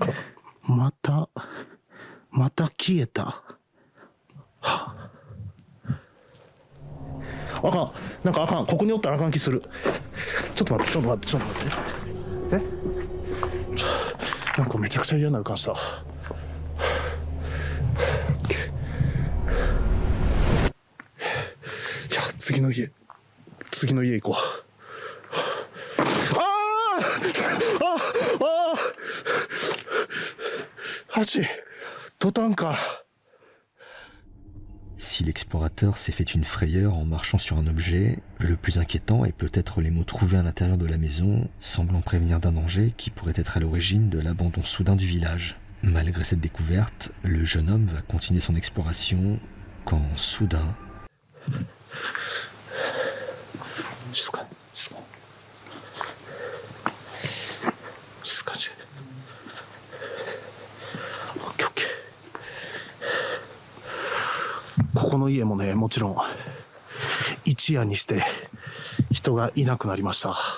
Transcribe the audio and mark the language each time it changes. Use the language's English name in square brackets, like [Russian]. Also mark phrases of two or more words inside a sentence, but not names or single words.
[Japanese] また消えたはあかんなんかあかんここにおったらあかん気するちょっと待ってなんかめちゃくちゃ嫌な予感した次の家行こう。 [French] Si l'explorateur s'est fait une frayeur en marchant sur un objet, le plus inquiétant est peut-être les mots trouvés à l'intérieur de la maison, semblant prévenir d'un danger qui pourrait être à l'origine de l'abandon soudain du village. Malgré cette découverte, le jeune homme va continuer son exploration quand soudain... [Japanese] 静かにオッケーここの家もねもちろん一夜にして人がいなくなりましたオッ